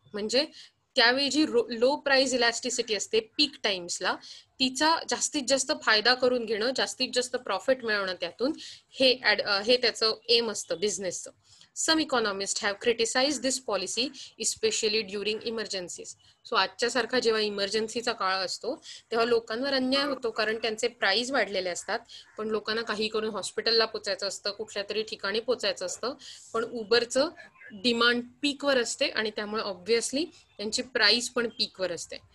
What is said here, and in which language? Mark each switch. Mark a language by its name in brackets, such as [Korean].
[Marathi] म्हणजे त्यावेळी जी low price elasticity असते पीक टाइम्सला, तिचा जास्तीत जास्त फायदा करून घेणं, जास्तीत जास्त प्रॉफिट मिळवणं त्यातून, हे त्याचं एम असतं बिझनेसचं. [English] Some economists have criticized this policy, especially during emergencies. [Marathi] So आजच्या सारखा जेव्हा इमर्जन्सीचा काळ असतो तेव्हा लोकांवर अन्याय होतो, कारण त्यांचे प्राइस वाढलेले असतात, पण लोकांना काही करून हॉस्पिटलला पोचायचं असतं, कुठल्या तरी ठिकाणी पोचायचं असतं, पण उबरचं डिमांड पीकवर असते आणि त्यामुळे ऑब्व्हियसली त्यांची प्राइस पण पीकवर असते.